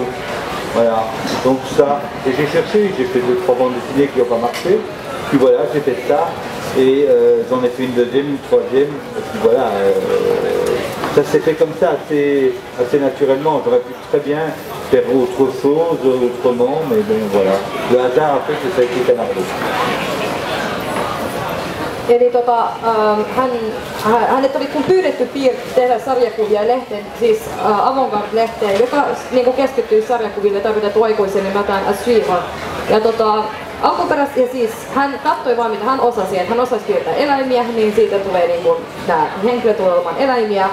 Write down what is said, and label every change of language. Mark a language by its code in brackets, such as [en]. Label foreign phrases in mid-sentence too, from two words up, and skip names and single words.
[fr] Voilà, donc ça, et j'ai cherché, j'ai fait 2-3 bandes dessinées qui n'ont pas marché. Puis voilà, j'ai fait ça, et j'en ai fait une deuxième, une troisième, et puis voilà, ça s'est fait comme ça, assez naturellement. J'aurais pu très bien faire autre chose, autrement, mais bon voilà. Le hasard a fait que ça a été Canardo. [fi] Eli hänet oli kun pyydetty tehdä sarjakuvia lehteen, siis Avantgarde-lehteen, joka niin keskittyy sarjakuville tarkoitettu aikuisen nimeltään À Suivre. Ja alkuperäisesti, ja siis hän katsoi vain mitä hän osasi, että hän osasi piirtää eläimiä, niin siitä tulee niin kuin, nämä henkilöt tulee olemaan eläimiä.